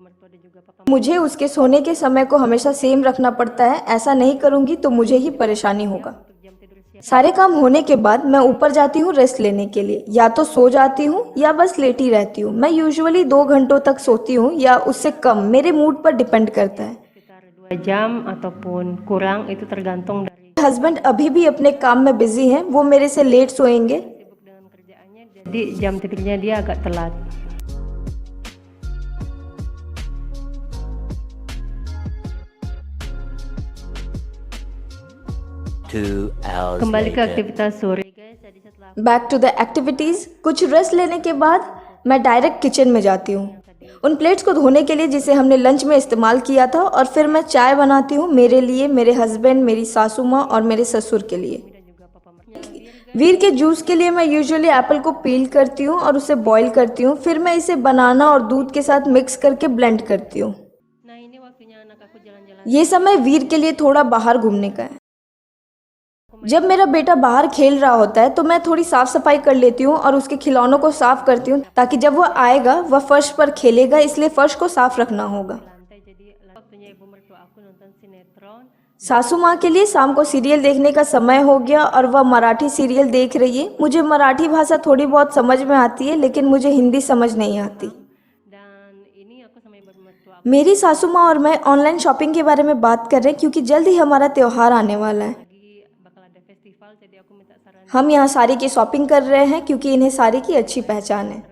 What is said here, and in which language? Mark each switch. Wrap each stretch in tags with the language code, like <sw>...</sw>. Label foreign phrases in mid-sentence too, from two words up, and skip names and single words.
<id>mertua dan juga papa</id> <hi>मुझे उसके सोने के समय को हमेशा सेम रखना पड़ता है। ऐसा नहीं करूंगी तो मुझे ही परेशानी होगा।</hi> <id>untuk jam tidur siang.</id> <hi>सारे काम होने के बाद मैं ऊपर जाती हूँ रेस्ट लेने के लिए। या तो सो जाती हूँ या बस लेटी रहती हूँ। मैं यूजुअली 2 घंटों तक सोती हूँ या उससे कम, मेरे मूड पर डिपेंड करता है।</hi> <id>Sekitar 2 jam ataupun kurang itu tergantung dari</id> <hi>हस्बैंड अभी भी अपने काम में बिजी हैं, वो मेरे से लेट सोएंगे।</hi> <id>sibuk dengan kerjaannya, jadi jam tidurnya dia agak telat. Kembali ke aktivitas sore guys. Jadi setelah</id> <en>Back to the activities.</en> <hi>कुछ रेस्ट लेने के बाद मैं</hi> <en>direct kitchen</en> <hi>में जाती हूँ उन प्लेट्स को धोने के लिए जिसे हमने लंच में इस्तेमाल किया था, और फिर मैं चाय बनाती हूँ मेरे लिए, मेरे हस्बैंड, मेरी सासू माँ और मेरे ससुर के लिए।</hi> <id>juga papa mertua</id> <hi>वीर के जूस के लिए मैं</hi> <en>usually apple</en> <hi>को पील करती हूँ और उसे बॉईल करती हूँ। फिर मैं इसे बनाना और दूध के साथ मिक्स करके ब्लेंड करती हूँ।</hi> <id>Nah ini waktunya anak aku jalan-jalan.</id> <hi>ये समय वीर के लिए थोड़ा बाहर घूमने का है। जब मेरा बेटा बाहर खेल रहा होता है तो मैं थोड़ी साफ सफाई कर लेती हूँ और उसके खिलौनों को साफ करती हूँ ताकि जब वह आएगा वह फर्श पर खेलेगा, इसलिए फर्श को साफ रखना होगा।</hi> <id>Lantai, jadi waktunya ibu mertua aku nonton sinetron.</id> <hi>सासू माँ के लिए शाम को सीरियल देखने का समय हो गया और वह मराठी सीरियल देख रही है। मुझे मराठी भाषा थोड़ी बहुत समझ में आती है लेकिन मुझे हिंदी समझ नहीं आती।</hi> <id>Dan ini aku sama ibu mertua</id> <hi>मेरी सासू माँ और मैं</hi> <en>online shopping</en> <hi>के बारे में बात कर रहे हैं क्योंकि जल्द ही हमारा त्योहार आने वाला है।</hi> <id>lagi bakal ada festival, jadi aku minta saran</id> <hi>हम यहाँ साड़ी की शॉपिंग कर रहे हैं क्योंकि इन्हें साड़ी की अच्छी पहचान है।</hi>